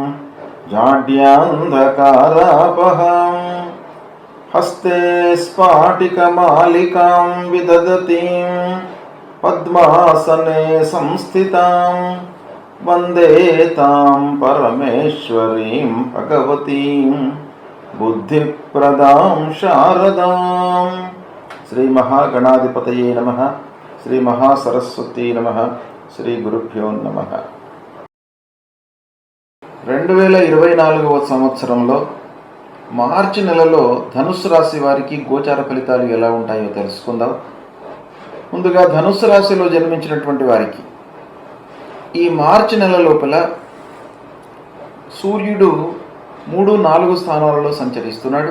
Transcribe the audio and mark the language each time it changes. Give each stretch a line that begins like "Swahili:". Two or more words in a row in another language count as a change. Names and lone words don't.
Sanskrit: जाड्यान्धकारापहां हस्ते स्फाटिकमालिकां विदधतीं पद्मासने संस्थितां वन्दे तां परमेश्वरीं भगवतीं बुद्धिप्रदां शारदां। श्री महागणाधिपतये नमः। श्री महासरस्वती नमः। శ్రీ గురుభ్యో నమః.
Telugu: 2024వ సంవత్సరంలో మార్చి నెలలో ధనుస్సు రాశి వారికి గోచార ఫలితాలు ఎలా ఉంటాయో తెలుసుకుందాం. ముందుగా ధనుస్సు రాశిలో జన్మించినటువంటి వారికి ఈ మార్చి నెల లోపల సూర్యుడు 3-4 స్థానాలలో సంచరిస్తున్నాడు.